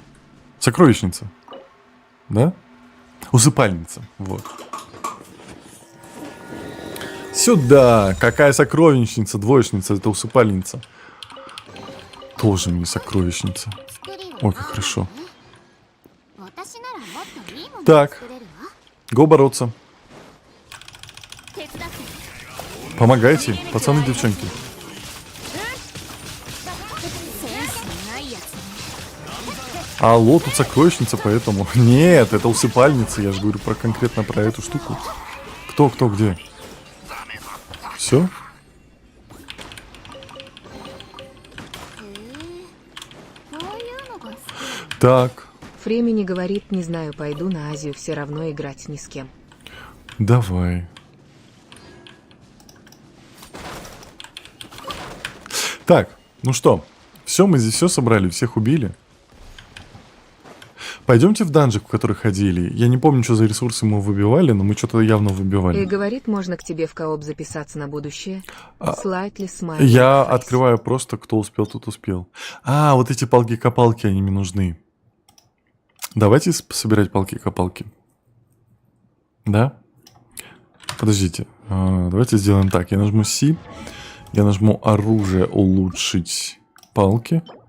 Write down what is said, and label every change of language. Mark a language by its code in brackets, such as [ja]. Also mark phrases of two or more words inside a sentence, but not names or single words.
[ru] Сокровищница. Да? Усыпальница. Вот. Сюда! Какая сокровищница, двоечница, это усыпальница. Тоже мне сокровищница. Ой, как хорошо. [ja] 私ならもっといいものを [ru] Так. [ja] 作れるわ。 [ru] Го бороться. [ja] 手伝って。 [ru] Помогайте, пацаны, девчонки. [ja] センスないやつね。 [ru] Алло, тут сокровищница, поэтому... Нет, это усыпальница, я же говорю конкретно про эту штуку. Кто, где? Все? [ja] こういうのが好き。 [ru] Так, Фремини говорит, не знаю, пойду на Азию, все равно играть ни с кем. давай. Так, ну что, все, мы здесь все собрали, всех убили. Пойдемте в данжик, в который ходили. Я не помню, что за ресурсы мы выбивали, но мы что-то явно И выбивали. говорит, можно к тебе в кооп записаться на будущее. [en] Slightly smile. [ru] Я [en] Face. [ru] открываю просто, кто успел, тот успел. А, вот эти палки-копалки, они мне нужны. Давайте собирать палки-копалки. Да? Подождите. Давайте сделаем так. Я нажму C. Я нажму оружие улучшить палки.